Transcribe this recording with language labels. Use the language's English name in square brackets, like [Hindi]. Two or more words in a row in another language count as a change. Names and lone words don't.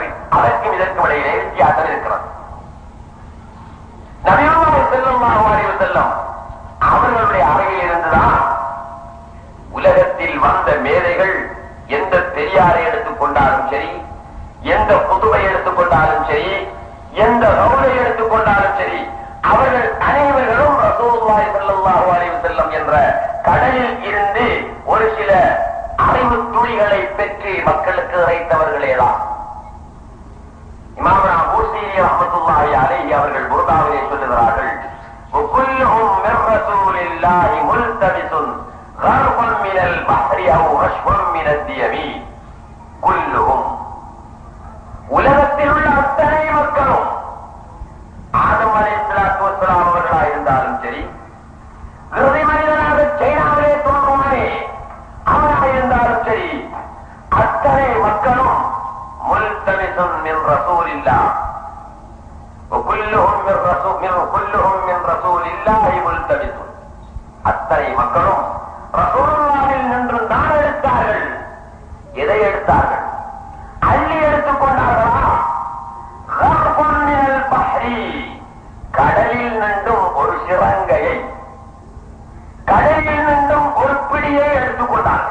[Tamil] அதற்கும் இதற்கும் இடையிலே வித்தியாசம் இருக்கிறது. [Arabic] نبي الله صلى الله عليه وسلم [Tamil] அவர்களுடைய அறிவில் இருந்துதான் உலகத்தில் வந்த மேதைகள் எந்த பெரியாரை எடுத்துக்கொண்டாலும் சரி, எந்த புதுவை எடுத்துக்கொண்டாலும் சரி, எந்த ரவுலை எடுத்துக்கொண்டாலும் சரி, அவர்கள் அனைவர்களும் [Arabic] رسول الله صلى الله عليه وسلم [Tamil] என்ற கடலில் இருந்து ஒரு சில அறிவு துளிகளை பெற்று மக்களுக்கு இறைத்தவர்களேதான். இமாம் பூசீரி [Arabic] رحمة الله عليه [Tamil] அவர்கள் புர்தாவிலே சொல்லுகிறார்கள், [Arabic] وكلهم من رسول الله ملتبس غرق من البحر او رشف من الديم. [Tamil] كلهم உலகத்தில் உள்ள அத்தனை மக்களும் ஆதம் [Arabic] عليه الصلاة والسلام [Tamil] அவர்களாக இருந்தாலும் சரி, இறுதி மனிதனாக சைனாவிலே தோன்றுவானே அவனாக இருந்தாலும் சரி, அத்தனை மக்களும் [Arabic] ملتمس من رسول الله وكلهم من رسول الله ملتمسون. [Tamil] அத்தனை மக்களும் ரசூலுல்லாஹில் நின்று தான் எடுத்தார்கள். எதை எடுத்தார்கள்? அள்ளி எடுத்துக் கொண்டார்களா? கடலில் நின்றும் ஒரு சிறங்கையை, கடலில் நின்றும் ஒரு பிடியை எடுத்துக் கொண்டார்கள்.